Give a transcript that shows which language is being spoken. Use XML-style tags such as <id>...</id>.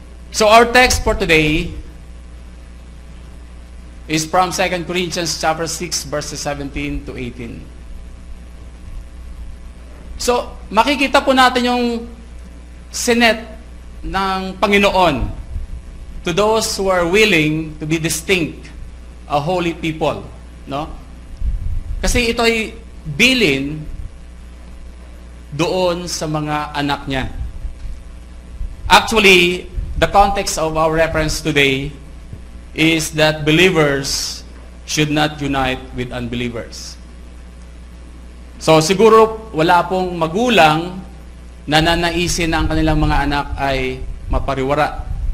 <en>So our text for today is from 2 Corinthians chapter 6 verses 17 to 18.</en> <tl>So makikita po natin yung sinet ng Panginoon</tl> <en>to those who are willing to be distinct, a holy people, no?</en> <tl>Kasi ito ay bilin doon sa mga anak niya.</tl> <en>Actually, the context of our reference today is that believers should not unite with unbelievers.</en> <tl>So siguro wala pong magulang na nanaisin na ang kanilang mga anak ay mapariwara.</tl>